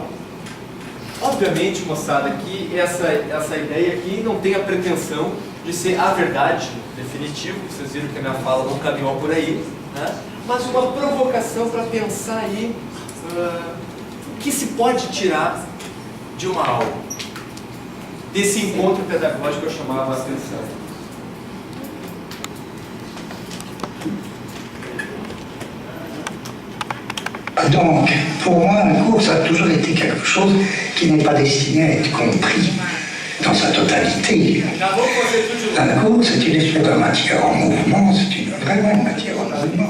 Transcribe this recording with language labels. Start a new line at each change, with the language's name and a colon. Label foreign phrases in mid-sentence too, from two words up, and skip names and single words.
Portuguese: Obviamente, moçada, que essa ideia aqui não tem a pretensão de ser a verdade definitiva, vocês viram que a minha fala não caminhou por aí, né? Mas uma provocação para pensar aí o que se pode tirar de uma aula, desse encontro pedagógico que eu chamava a atenção.
French: Donc, pour moi, un cours, ça a toujours été quelque chose qui n'est pas destiné à être compris dans sa totalité. Un cours, c'est une espèce de matière en mouvement, c'est vraiment une matière en mouvement.